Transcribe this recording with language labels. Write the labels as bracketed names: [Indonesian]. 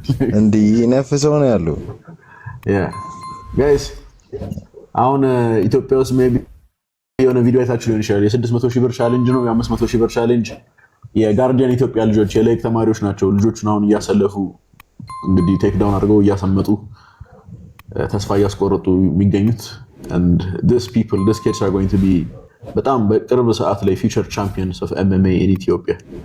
[English] And the enough is on yellow. Yeah, guys. [Amharic] አሁን ኢትዮጵያ ውስጥ ሜቢ የሆነ ቪዲዮ አይታችሁ ሊሆን ይችላል። የ600,000 ብር ቻሌንጅ ነው፣ የ500,000 ብር ቻሌንጅ። የጋርዲያን ኢትዮጵያ ልጆች የላይክ ተማሪዎች ናቸው። ልጆቹን አሁን እያሰለፉ እንግዲህ ቴክ ዳውን አድርገው እያሰመጡ ተስፋ እያስቆረጡ የሚገኙት. [English] And these kids are going to be [Amharic] በጣም በቅርብ ሰዓት ላይ [English] future champions of MMA in Ethiopia.